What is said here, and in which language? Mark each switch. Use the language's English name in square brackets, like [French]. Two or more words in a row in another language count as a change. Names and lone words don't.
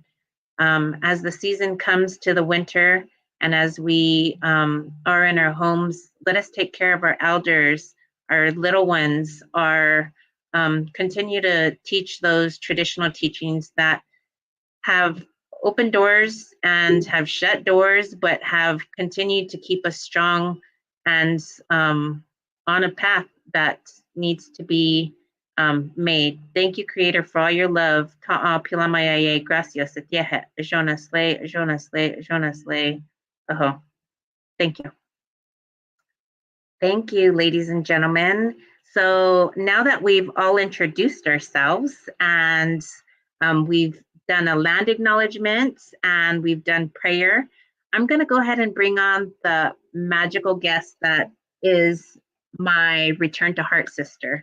[English] As the season comes to the winter, and as we are in our homes, let us take care of our elders, our little ones, continue to teach those traditional teachings that have opened doors and have shut doors, but have continued to keep us strong and on a path that needs to be made. Thank you, Creator, for all your love. [Lakota] Ta'a pilamayaye, gracias, etiehe, ajonas le, ajonas le, ajonas le. [English] Aho. Thank you. Thank you, ladies and gentlemen. So now that we've all introduced ourselves and we've done a land acknowledgement and we've done prayer, I'm going to go ahead and bring on the magical guest that is my Return to Heart sister.